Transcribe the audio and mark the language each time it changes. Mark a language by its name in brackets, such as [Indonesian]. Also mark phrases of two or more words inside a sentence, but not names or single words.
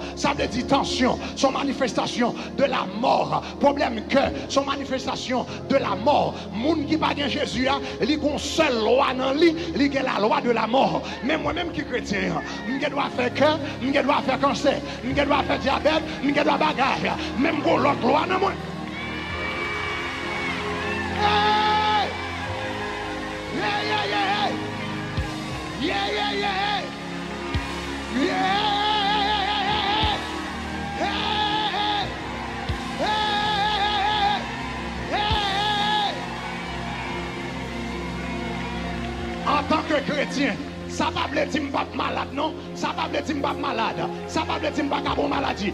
[French] Ça veut dire tension, son manifestation de la mort, problème cœur, son manifestation de la mort. Moun qui pas bien Jésus, il y a une seule loi dans lui, il y a la loi de la mort. Mais moi-même qui chrétien, je dois faire cœur, je dois faire cancer, je dois faire diabète, je dois bagarre. Même pour l'autre loi dans moi. Hey! [English] Yeah, yeah, yeah! Yeah, yeah, yeah! Yeah! [French] En tant que chrétien, ça ne veut pas dire que je ne suis pas malade, non? Ça ne veut pas dire que je ne suis pas malade. Ça ne veut pas dire que je ne suis pas bon maladie.